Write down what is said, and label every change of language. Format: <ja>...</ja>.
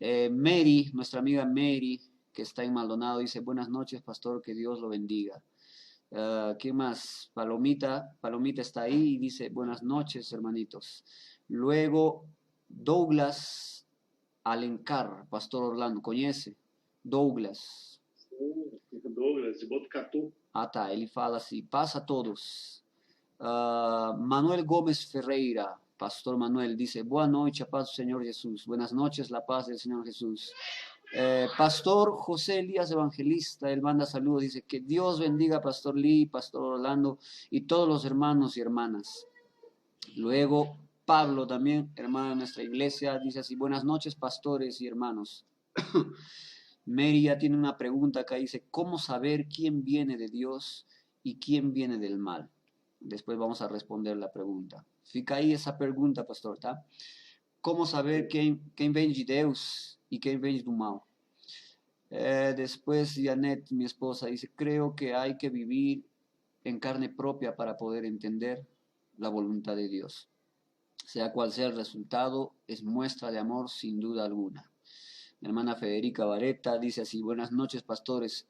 <es>Mary, nuestra amiga Mary, que está en Maldonado, dice: buenas noches, pastor, que Dios lo bendiga. ¿Qué más? Palomita está ahí y dice: buenas noches, hermanitos. Luego Douglas Alencar, Pastor Orlando, ¿conoce? Douglas, de Botucatu.</es> <pt>tá, ele fala assim: paz a todos.</pt> <es>Manuel Gómez Ferreira, Pastor Manuel, dice:</es> <pt>boa noite, a paz do Senhor Jesús.</pt> <es>Buenas noches, la paz del Señor Jesús. Pastor José Elías Evangelista, él manda saludos, dice: que Dios bendiga a Pastor Lee, Pastor Orlando y todos los hermanos y hermanas. Luego Pablo también, hermano de nuestra iglesia, dice así: buenas noches, pastores y hermanos. Mary ya tiene una pregunta acá, dice: ¿cómo saber quién viene de Dios y quién viene del mal? Después vamos a responder la pregunta.</es> <pt>Fica aí essa pergunta, pastor, tá? Como saber quem vem de Deus e quem vem do mal?</pt> <es>Después Janet, mi esposa, dice: creo que hay que vivir en carne propia para poder entender la voluntad de Dios. Sea cual sea el resultado, es muestra de amor sin duda alguna. Mi hermana Federica Vareta dice así: buenas noches, pastores.</es>